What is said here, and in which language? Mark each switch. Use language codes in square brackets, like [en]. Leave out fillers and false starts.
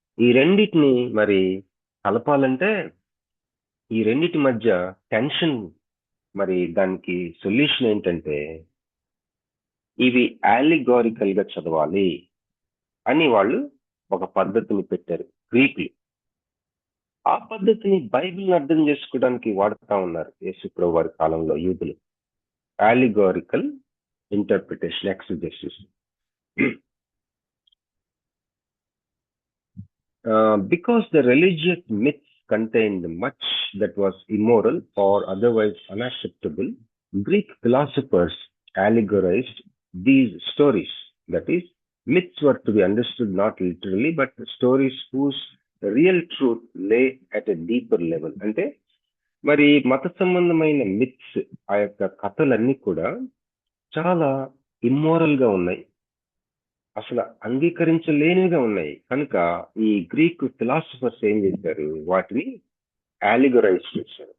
[te] ఈ రెండింటిని మరి కలపాలంటే ఈ రెండిటి మధ్య టెన్షన్, మరి దానికి సొల్యూషన్ ఏంటంటే ఇవి ఆలిగారికల్ గా చదవాలి అని వాళ్ళు ఒక పద్ధతిని పెట్టారు గ్రీకులు. ఆ పద్ధతిని బైబిల్ని అర్థం చేసుకోవడానికి వాడుతూ ఉన్నారు యేసుప్రభు వారి కాలంలో యూదులు. [en] Allegorical interpretation, exegesis. Because the religious myths contained much that was immoral or otherwise unacceptable, Greek philosophers allegorized these stories. That is, myths were to be understood not literally, but stories whose real truth lay at a deeper level. [te] అంటే మరి మత సంబంధమైన myths, ఆ యొక్క కథలన్నీ కూడా చాలా immoral గా ఉన్నాయి, అసలు అంగీకరించలేనివిగా ఉన్నాయి. కనుక ఈ గ్రీక్ ఫిలాసఫర్స్ ఏం చేశారు, వాటిని ఆలిగరైజ్ చేశారు.